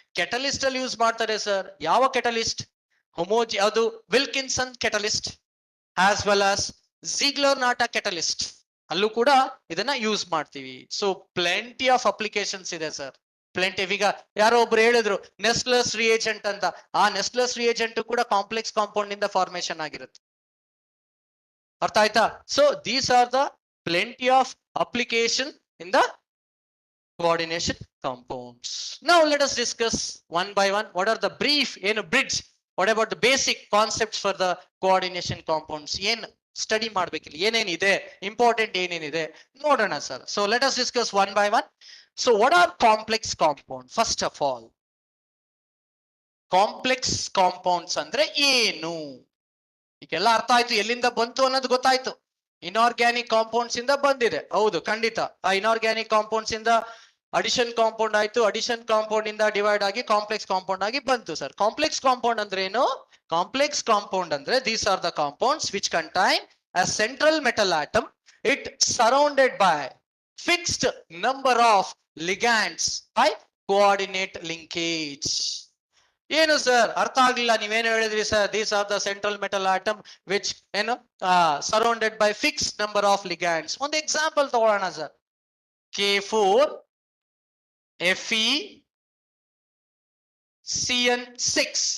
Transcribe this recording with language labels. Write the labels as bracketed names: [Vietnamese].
[Kannada] Catalyst ಅಲ್ಲಿ use ಮಾಡ್ತಾರೆ sir. ಯಾವ ಕೆಟಲಿಸ್ಟ್? ಅದು Wilkinson catalyst as well as Ziegler NATA catalyst. ಅಲ್ಲೂ ಕೂಡ ಇದನ್ನ ಯೂಸ್ ಮಾಡ್ತೀವಿ. [English] so plenty of applications [Kannada] ಇದೆ ಸರ್. ಪ್ಲೆಂಟಿಫ್. ಈಗ ಯಾರೋ ಒಬ್ರು ಹೇಳಿದ್ರು ನೆಸ್ಲಸ್ ರಿಯೇಜೆಂಟ್ ಅಂತ. ಆ ನೆಸ್ಲಸ್ ರಿಯೇಜೆಂಟ್ ಕೂಡ ಕಾಂಪ್ಲೆಕ್ಸ್ ಕಾಂಪೌಂಡ್ ಇಂದ ಫಾರ್ಮೇಶನ್ ಆಗಿರುತ್ತೆ. ಅರ್ಥ ಆಯ್ತಾ? [English] So these are the plenty of application in the coordination compounds. Now let us discuss one by one. What are the brief, bridge? What about the basic concepts for the coordination compounds? [Kannada] Study ಮಾಡಬೇಕಿಲ್ಲ, ಏನೇನಿದೆ important, ಏನೇನಿದೆ ನೋಡೋಣ sir. [English] So let us discuss one by one. So what are complex compounds? [Kannada] First of all, complex compounds ಅಂದ್ರೆ ಏನು? ಈಗೆಲ್ಲ ಅರ್ಥ ಆಯ್ತು, ಎಲ್ಲಿಂದ ಬಂತು ಅನ್ನೋದು ಗೊತ್ತಾಯ್ತು. ಇನ್ಆರ್ಗ್ಯಾನಿಕ್ ಕಾಂಪೌಂಡ್ಸ್ ಇಂದ ಬಂದಿದೆ, ಹೌದು ಖಂಡಿತ. ಆ ಇನ್ಆರ್ಗ್ಯಾನಿಕ್ ಕಾಂಪೌಂಡ್ಸ್ ಇಂದ ಅಡಿಷನ್ ಕಾಂಪೌಂಡ್ ಆಯ್ತು, ಅಡಿಷನ್ ಕಾಂಪೌಂಡ್ ಇಂದ ಡಿವೈಡ್ ಆಗಿ ಕಾಂಪ್ಲೆಕ್ಸ್ ಕಾಂಪೌಂಡ್ ಆಗಿ ಬಂತು ಸರ್. ಕಾಂಪ್ಲೆಕ್ಸ್ ಕಾಂಪೌಂಡ್ ಅಂದ್ರೆ ಏನು? [English] Complex compound ಅಂದ್ರೆ these are the compounds which contain a central metal atom, it surrounded by fixed number of ligands by coordinate linkage. [Kannada] ಏನು sir ಅರ್ಥ ಆಗ್ಲಿಲ್ಲ, ನೀವೇನು ಹೇಳಿದ್ರಿ sir? [English] These are the central metal atom which surrounded by fix number of ligands. [Kannada] ಒಂದು example ತಗೊಳ್ಳೋಣ sir. K4 Fe CN6.